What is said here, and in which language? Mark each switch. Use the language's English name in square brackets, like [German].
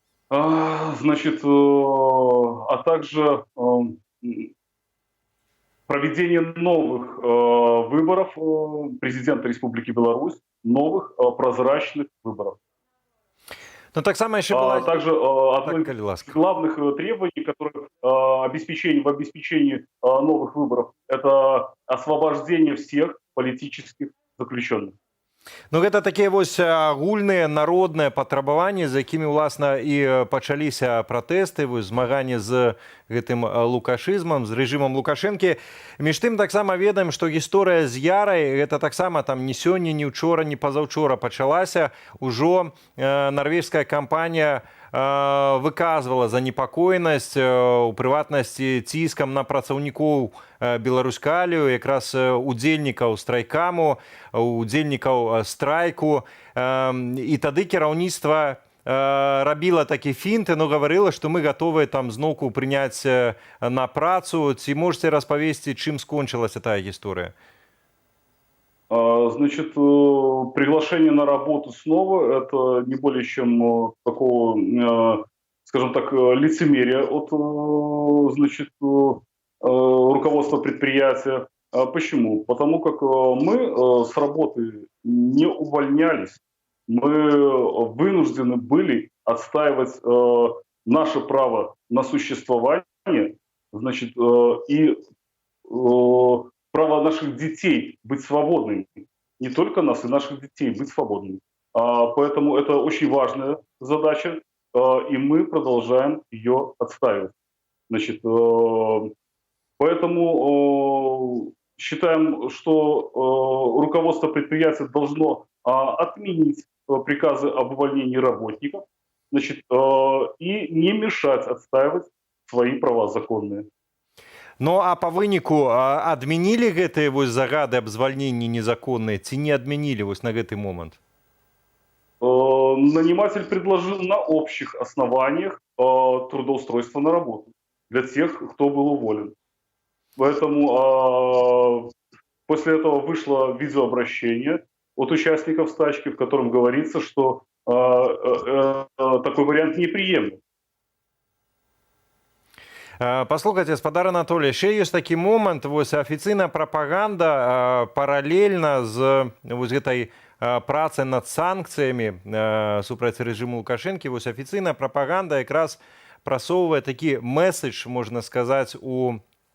[Russian] Значит, а также проведение новых выборов президента Республики Беларусь, новых прозрачных выборов. Ну, так само еще была... Также одно из главных требований, которые в обеспечении новых выборов, это освобождение всех политических заключенных. [Belarusian] Ну, гэта такія вось агульныя народныя патрабаванні, з якімі, уласна, і пачаліся пратэсты, змаганні з гэтым лукашызмам, з рэжымам Лукашэнкі. Між тым, таксама ведаем, што гісторыя з ярай, гэта таксама там ні сёння, ні ўчора, ні пазаўчора пачалася. Ужо нарвежская кампанія выказвала занепакоенасць, у прыватнасці ціскам на працаўнікоў Беларускалію, якраз удзельнікаў страйкаму, удзельнікаў страйку. І тады кіраўніцтва рабіла такі фінт, но гаварыла, што мы гатовыя там зноўку прыняць на працу. Ці можаце распавесці, чым скончылася тая гісторыя? [Russian] Значит, приглашение на работу снова – это не более чем такого, скажем так, лицемерия от, значит, руководства предприятия. Почему? Потому как мы с работы не увольнялись, мы вынуждены были отстаивать наше право на существование, значит, и право наших детей быть свободными. Не только нас, и наших детей быть свободными. Поэтому это очень важная задача, и мы продолжаем ее отстаивать. Значит, поэтому считаем, что руководство предприятия должно отменить приказы об увольнении работников, значит, и не мешать отстаивать свои права законные. [Belarusian] Ну, а па выніку адмянілі гэтыя вось загады аб звальненні незаконныя ці не адмянілі вось на гэты момант? [Russian] Наниматель предложил на общих основаниях трудоустройство на работу для тех, кто был уволен. Поэтому после этого вышло видеообращение от участников стачки, в котором говорится, что такой вариант неприемлем. [Belarusian] Паслухайце, спадар Анатолій, ще ёсць такі момант, вось афіцыйная прапаганда паралельна з вось гэтай працай над санкцыямі супраць рэжыму Лукашэнкі, вось афіцыйная прапаганда якраз прасоўвае такі месседж, можна сказаць, у